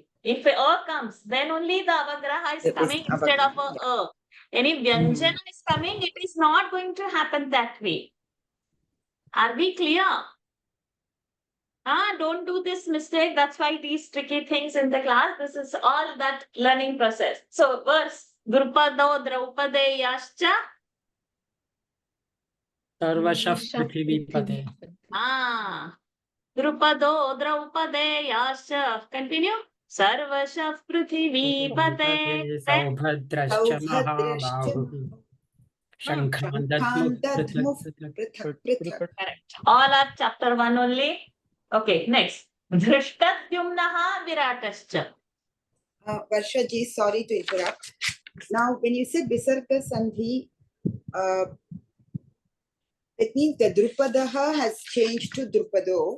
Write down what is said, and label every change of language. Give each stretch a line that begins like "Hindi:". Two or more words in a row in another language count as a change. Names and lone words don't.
English: If A comes, then only the avagraha is coming instead of a. Any vyanjana is coming, it is not going to happen that way. Are we clear? Don't do this mistake. That's why these tricky things in the class. This is all that learning process. So verse
Sanskrit: Drupado Draupadeyascha. Sarvashaf Prithivipate. Drupado Draupadeyascha.
English: Continue.
Sanskrit: Sarvashaf Prithivipate. Saubhadrascha Mahabahu.
English: Correct. All are chapter 1 only. Okay, next.
Sanskrit: Dhrishtadyumnaha Viratascha.
English: Varsha ji, sorry to interrupt. Now, when you said
Sanskrit: Visarga Sandhi,
English: it means the Drupadaha has changed to Drupado.